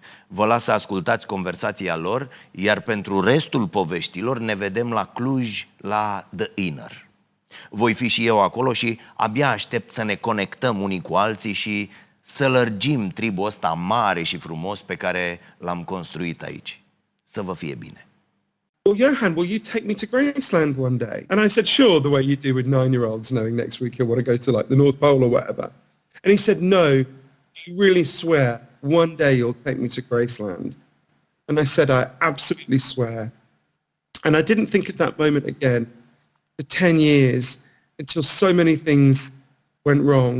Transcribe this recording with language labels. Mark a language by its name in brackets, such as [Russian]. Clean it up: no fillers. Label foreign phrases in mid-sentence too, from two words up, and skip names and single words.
[Romanian] Vă las să ascultați conversația lor, iar pentru restul poveștilor ne vedem la Cluj, la The Inner. Voi fi și eu acolo și abia aștept să ne conectăm unii cu alții și să lărgim tribul ăsta mare și frumos pe care l-am construit aici. Să vă fie bine! [English] Well, Johann, will you take me to Graceland one day? And I said, sure, the way you do with 9-year-olds, knowing next week you'll want to go to like the North Pole or whatever. And he said, no, you really swear one day you'll take me to Graceland? And I said, I absolutely swear. And I didn't think at that moment again for 10 years until so many things went wrong.